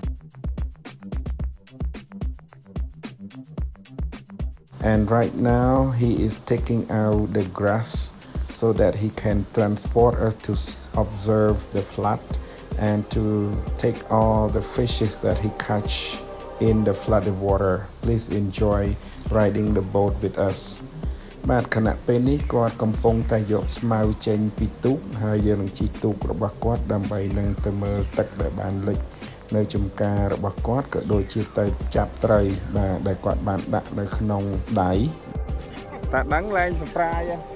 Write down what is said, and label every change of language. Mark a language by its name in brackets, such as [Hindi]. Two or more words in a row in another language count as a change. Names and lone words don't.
[English] And right now he is taking out the grass so that he can transport us to observe the flood and to take all the fishes that he catch in the flooded water. Please enjoy riding the boat with us [Khmer] បាទខណៈពេលនេះគាត់កំពុងតែយកស្មៅចេញពីទូកហើយយើងនឹងជិះទូករបស់គាត់ដើម្បីនឹងទៅមើលទឹកដែលបានលិចនៅចំការរបស់គាត់ក៏ដូចជាទៅចាប់ត្រីបាទដែលគាត់បានដាក់នៅក្នុងដៃតែដឹងឡើងសប្រាយ